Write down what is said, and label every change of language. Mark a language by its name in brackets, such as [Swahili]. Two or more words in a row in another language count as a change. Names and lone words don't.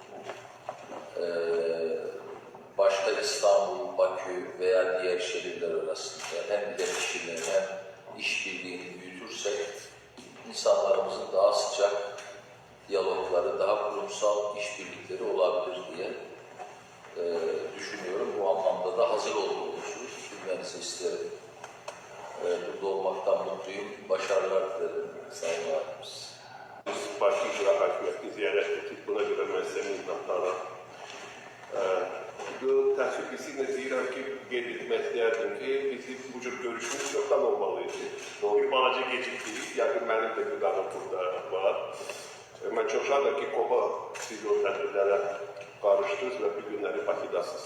[Turkish] Başta İstanbul, Bakü veya diğer şehirler arasında hem iletişimi hem işbirliğini büyütürsek insanlarımızın daha sıcak diyalogları, daha kurumsal işbirlikleri olabilir diye düşünüyorum. Bu anlamda da hazır olduğumuzu bilmenizi isterim. Burada olmaktan mutluyum. Başarılar dilerim Sayın Valimiz. Biz başı icra hakimiyyətini ziyaret ettik. Buna göre ben size minnətdaram. [Azerbaijani] Bu təəssüflüsü deyirəm ki, qeyd etmək istəyərdim ki, bizim bu cür görüşümüz çoxdan olmalıydı. Bir balaca gecikdik. Yəqin mənim də qıdanım burada var. Mən çox şadam ki, KOPA siz o tədbirlərə qarışdınız və bir günləri Bakıdasınız.